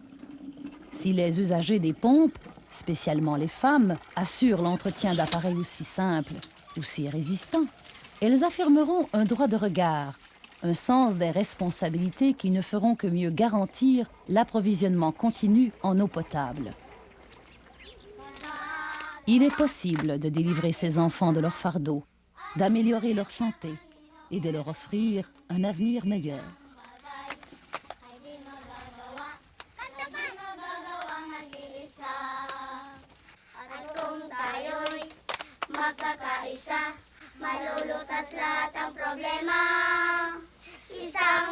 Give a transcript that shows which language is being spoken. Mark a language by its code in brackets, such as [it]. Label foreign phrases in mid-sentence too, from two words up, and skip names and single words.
[fr] Si les usagers des pompes spécialement les femmes, assurent l'entretien d'appareils aussi simples, aussi résistants, elles affirmeront un droit de regard, un sens des responsabilités qui ne feront que mieux garantir l'approvisionnement continu en eau potable. Il est possible de délivrer ces enfants de leur fardeau, d'améliorer leur santé et de leur offrir un avenir meilleur. [tl] At kung tayo'y magkakaisa, malulutas lahat ang problema. Isa